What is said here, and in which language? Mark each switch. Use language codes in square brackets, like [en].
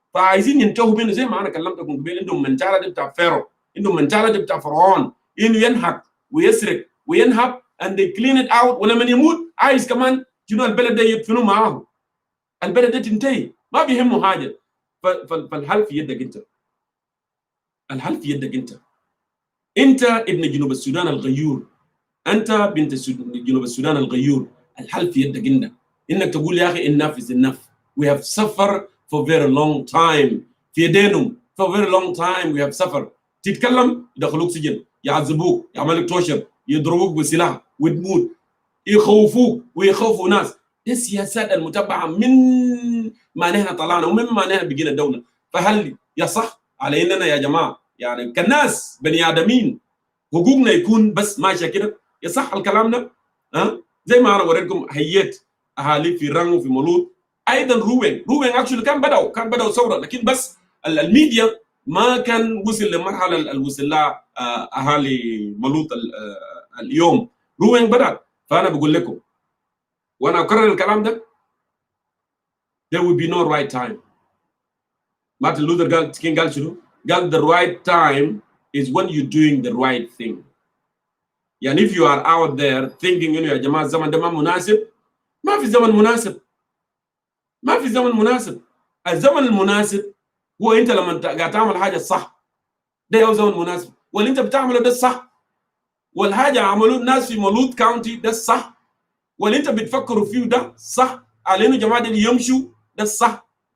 [ar] فعايزين ينتهوا منه زي ما انا كلمتكم قبل، عندهم منتاليتي بتاع فيرو، عندهم منتاليتي بتاع فرعون، انه ينهب ويسرق وينهب [en] and they clean it out، [ar] ولما يموت عايز كمان شنو؟ البلد ده يدفنوا معاه، البلد ده تنتهي، ما بيهمه حاجه. فالحل في يدك انت، الحل في يدك انت. انت ابن جنوب السودان الغيور، انت بنت جنوب السودان الغيور، الحل في يدك انت، انك تقول يا اخي [en] enough is enough. We have suffered for very long time. [ar] في يدينهم [en] for very long time we have suffered. [ar] تتكلم يدخلوك سجن، يعذبوك، يعملوك توشر، يضربوك بسلاح وتموت، يخوفوك ويخوفوا ناس. دي السياسات المتبعه من ما نحن طلعنا ومن ما نحن بقينا دوله. فهل يصح علينا يا جماعه يعني كناس بني ادمين حقوقنا يكون بس ماشيه كده؟ يصح الكلام ده؟ زي ما انا وريتكم هيئه اهالي في رانغ وفي مولود، ايضا روين اكشلي كان بداوا ثوره، لكن بس الميديا ما كان وصل للمرحله اللي وصل لها اهالي مولود اليوم. روين بدات. فانا بقول لكم وانا اكرر الكلام ده، [en] there will be no right time. [ar] مارتن لوثر قال شنو؟ قال [en] the right time is when you're doing the right thing. [ar] يعني [en] if you are out there thinking [ar] انه يا جماعه الزمن ده ما مناسب، ما في زمن مناسب، ما في زمن مناسب. الزمن المناسب هو انت لما قاعد تعمل حاجه صح، ده هو زمن مناسب، واللي انت بتعمله ده الصح، والحاجه عملوه الناس في مولود كاونتي ده الصح، واللي انت بتفكروا فيه ده صح، علينا جماعه اللي يمشوا ده الصح.